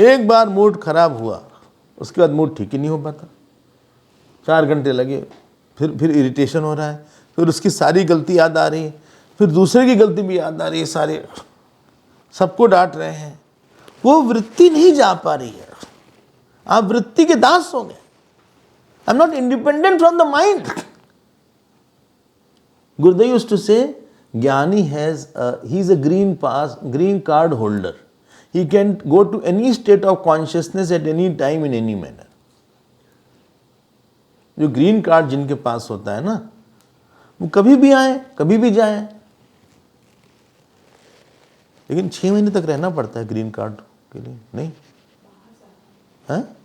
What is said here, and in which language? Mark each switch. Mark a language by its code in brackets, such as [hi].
[hi] एक बार मूड खराब हुआ, उसके बाद मूड ठीक ही नहीं हो पाता, 4 घंटे लगे, फिर इरिटेशन हो रहा है, फिर उसकी सारी गलती याद आ रही है, फिर दूसरे की गलती भी याद आ रही है, सारे सबको डांट रहे हैं। वो वृत्ति नहीं जा पा रही है, आप वृत्ति के दास हो गए। [en] I am not independent from the mind. Gurudev used to say, Jnani he is a green card holder. He can go to any state of consciousness at any time in any manner. [hi] जो green card जिनके पास होता है ना, वो कभी भी आए कभी भी जाए, लेकिन 6 महीने तक रहना पड़ता है ग्रीन कार्ड के लिए, नहीं है?